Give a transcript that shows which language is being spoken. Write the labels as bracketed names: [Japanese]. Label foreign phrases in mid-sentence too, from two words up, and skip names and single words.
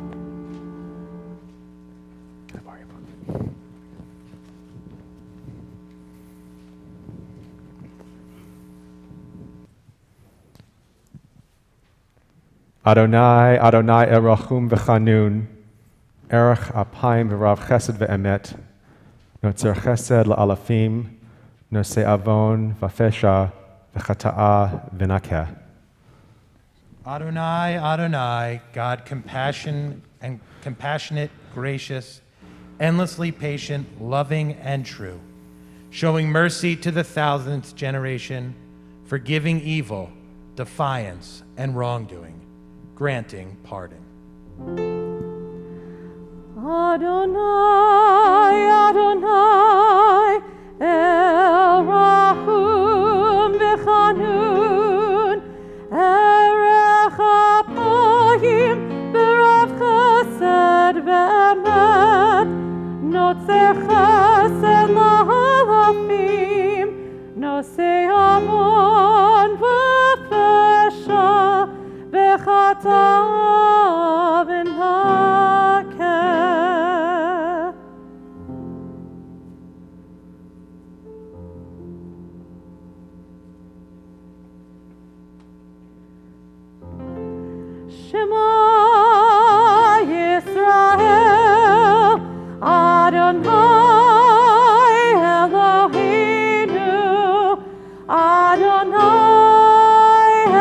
[Hebrew] אדני אדני רחום וחנון ארך אפים ורב חסד ואמת נצר חסד לאלפים נשא עון ופשע וחטאה ונקה. Adonai, Adonai, [English] God compassionate, gracious, endlessly patient, loving, and true, showing mercy to the thousandth generation, forgiving evil, defiance, and wrongdoing, granting pardon. [Hebrew] אדני אדני אל רחום וחנון ארך אפים ורב חסד ואמת נצר חסד לאלפים נשא עון ופשע וחטאה ונקה. שמע ישראל אדני אלהינו אדני